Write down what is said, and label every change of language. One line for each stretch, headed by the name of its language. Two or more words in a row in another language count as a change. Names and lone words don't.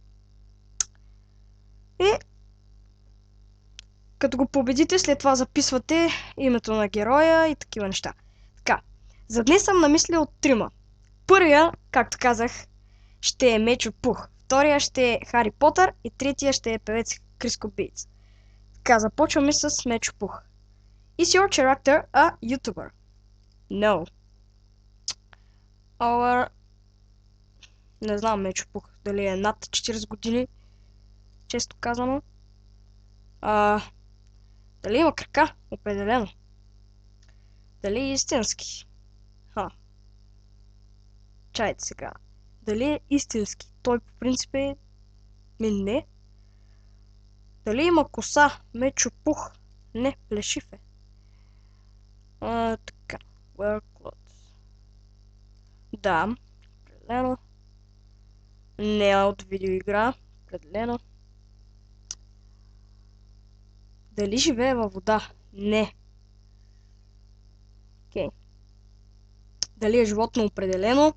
Bulgarian: И като го победите, след това записвате името на героя и такива неща. Така, за днес съм намислил 3. Първия, както казах, ще е Мечо Пух. Втория ще е Хари Потър и третия ще е певец Криско Бейтс. Така, започваме с Мечо Пух.
English: Is your character a YouTuber? No. Or...
Bulgarian: Не знам Мечо Пух дали е над 40 години, често казано. Дали има крака? Определено. Дали е истински? Чайте сега. Дали е истински? Той по принцип е... не. Дали има коса? Мечо Пух? Не, плешив е. Така.
English: Wear clothes.
Bulgarian: Да, определено. Не е от видеоигра. Определено. Дали живее във вода? Не. Окей. Дали е животно? Определено.